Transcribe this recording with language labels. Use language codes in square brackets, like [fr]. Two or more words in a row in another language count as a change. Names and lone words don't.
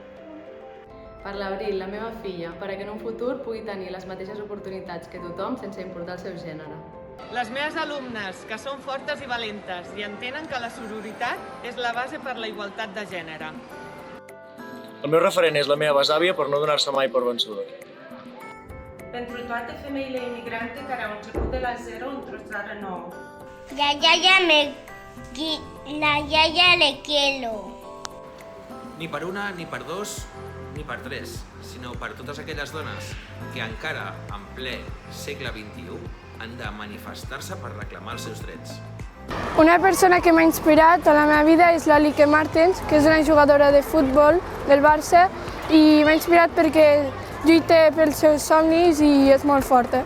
[ca] Per l'Abril, la meva filla, perquè en un futur pugui tenir les mateixes oportunitats que tothom sense importar el seu gènere. Les meves alumnes, que són fortes i valentes i entenen que la sororitat és la base per la igualtat de gènere. El meu referent és la meva besàvia per no donar-se mai per vençuda. [ro] Pentru toate femeile imigrante care au început de la zero într-o țară nouă. [es] La yaya le quiero. [ca] Ni per una, ni per dos, ni per tres, sinó per totes aquelles dones que encara, en ple segle XXI, han de manifestar-se per reclamar els seus drets. Una persona que m'ha inspirat a la meva vida és l'Alique Martens, que és una jugadora de futbol del Barça, i m'ha inspirat perquè lluita pels seus somnis i és molt forta.